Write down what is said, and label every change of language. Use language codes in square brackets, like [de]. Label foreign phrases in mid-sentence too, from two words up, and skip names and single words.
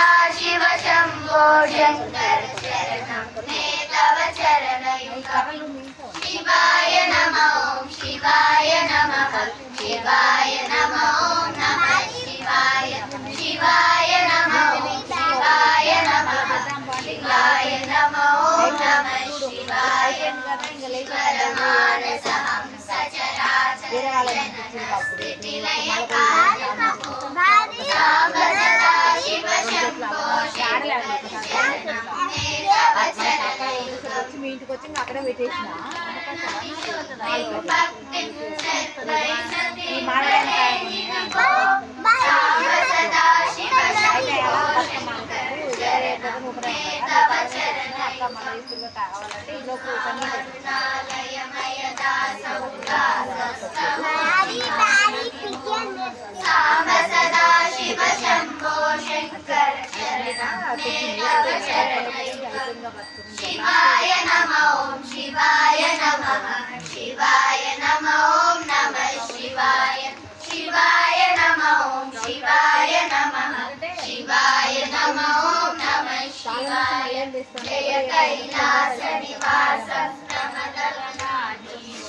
[sa] शिव शंभो शंकर शरणं मे तव चरणयुगम् शिवाय नमः शिवाय नमः शिवाय नमः नमः शिवाय शिवाय नमः शिवाय नमः शिवाय नमः नमः शिवाय परमानसहं [te] మీ ఇంటికి వచ్చి అక్కడే పెట్టేసిన కావాలంటే ఈ లోపు [sa] सांब सदा शिव शंभो शंकर चरणं मे तव चरणयुगम् शिवाय नमः शिवाय नमः शिवाय नमः नमः शिवाय शिवाय नमः शिवाय नमः शिवाय नमः नमः शिवाय जय कैलास निवास प्रमदलनाधीश